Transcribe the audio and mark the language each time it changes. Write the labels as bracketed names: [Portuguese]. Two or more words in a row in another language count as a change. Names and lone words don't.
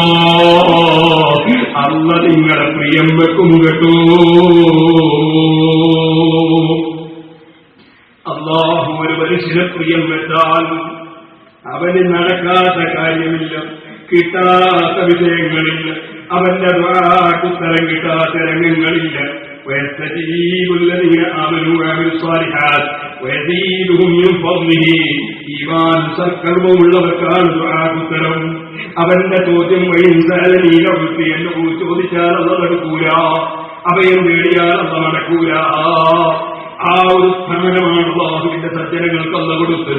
[Malayalam] അല്ലാഹ് നിങ്ങളെ പ്രിയം വെക്കും കേട്ടോ. അല്ലാഹു ഒരു മനുഷ്യനെ പ്രിയം വെച്ചാൽ അവന് നടക്കാത്ത കാര്യമില്ല, കിട്ടാത്ത വിഷയങ്ങളില്ല, അവന്റെ ഉത്തരം കിട്ടാത്ത രംഗങ്ങളില്ല. [Arabic] ويستجيب الذين آمنوا وعملوا الصالحات ويزيدهم من فضله. [Malayalam] ഈമാൻ സൽക്കർമ്മമുള്ളവർക്കാണ് ദുആഉത്തരം. അവന്റെ ചോദ്യം എന്നോട് ചോദിച്ചാൽ അത് നടക്കൂല, അഭയം തേടിയാൽ അത് നടക്കൂല. ആ ഒരു സ്ഥാനമാണ് അല്ലാഹുവിന്റെ സജ്ജനങ്ങൾക്ക് അല്ലാഹു കൊടുത്തത്.